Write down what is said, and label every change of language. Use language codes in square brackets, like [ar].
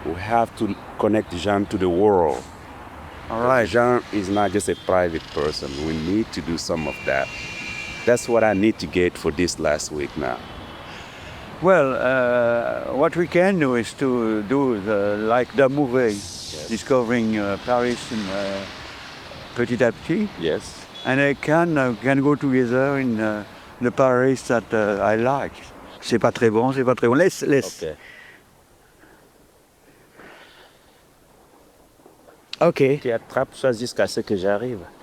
[en] We have to connect Jean to the world. All right. Jean is not just a private person. We need to do some of that. That's what I need to get for this last week now. Well, what we can do is to do like the movie, yes. Discovering Paris [fr] petit à petit. [en] Yes. And I can go together in the Paris that I like. [fr] C'est pas très bon, c'est pas très bon. Laisse. Okay. Ok. Tu attrapes ça jusqu'à ce que j'arrive.